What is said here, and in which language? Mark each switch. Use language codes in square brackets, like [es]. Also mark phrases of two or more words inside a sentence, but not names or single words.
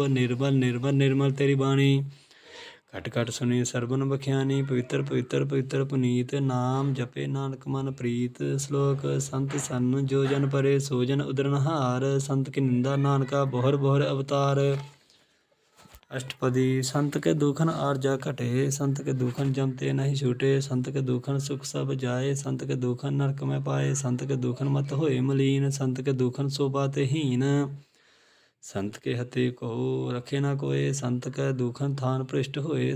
[pa] ਨਿਰਮਲ ਨਿਰਮਲ ਨਿਰਮਲ ਤੇਰੀ ਬਾਣੀ, ਘਟ ਘਟ ਸੁਣੀ ਸਰਬਨ ਬਖਿਆਨੀ। ਪਵਿੱਤਰ ਪਵਿੱਤਰ ਪਵਿੱਤਰ ਪੁਨੀਤ, ਨਾਮ ਜਪੇ ਨਾਨਕ ਮਨ ਪ੍ਰੀਤ। ਸ਼ਲੋਕ ਸੰਤ ਸਨ ਜੋ ਜਨ ਪਰੇ, ਸੋ ਜਨ ਉਦਰਨਹਾਰ। ਸੰਤ ਕੀ ਨਿੰਦਾ ਨਾਨਕਾ, ਬੋਹਰ ਬੋਹਰ ਅਵਤਾਰ। अष्टपदी। [hi] संत के दुखन आरजा घटे, संत के दुखन जमते नहीं छूटे। संत के दुखन सुख सब जाए, संत के दुखन नरक में पाए। संत के दुखन मत होए मलीन, संत के दुखन शोभाते हीन। संत के हते को रखे न कोय, संत के दुखन थान पृष्ठ होए।